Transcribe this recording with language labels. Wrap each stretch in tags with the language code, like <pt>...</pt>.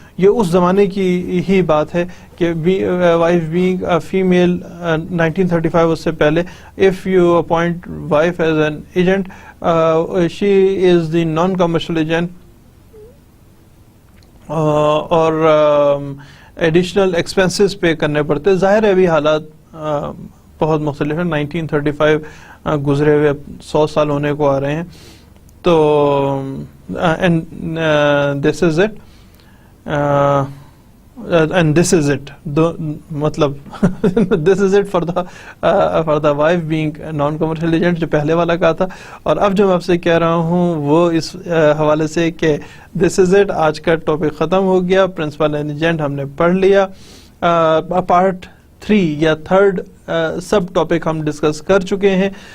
<ur>یہ اس زمانے کی ہی بات ہے کہ</ur> <en>wife being a female 1935</en> <ur>اس سے پہلے,</ur> <en>if you appoint wife as an agent, she is the non-commercial agent,</en> <ur>اور ایڈیشنل ایکسپینسز پے کرنے پڑتے. ظاہر ہے ابھی حالات بہت مختلف ہیں, 1935 گزرے ہوئے 100 سال ہونے کو آ رہے ہیں. تو</ur> <en>And this is it. and this is it, مطلب this is it for the wife being non commercial agent</en> <ur>جو پہلے والا کہا تھا. اور اب جو میں آپ سے کہہ رہا ہوں وہ اس حوالے سے کہ</ur> <en>this is it,</en> <ur>آج کا ٹاپک ختم ہو گیا. پرنسپل اینڈ ایجنٹ ہم نے پڑھ لیا. پارٹ 3 یا 3rd سب ٹاپک ہم ڈسکس کر چکے ہیں.</ur>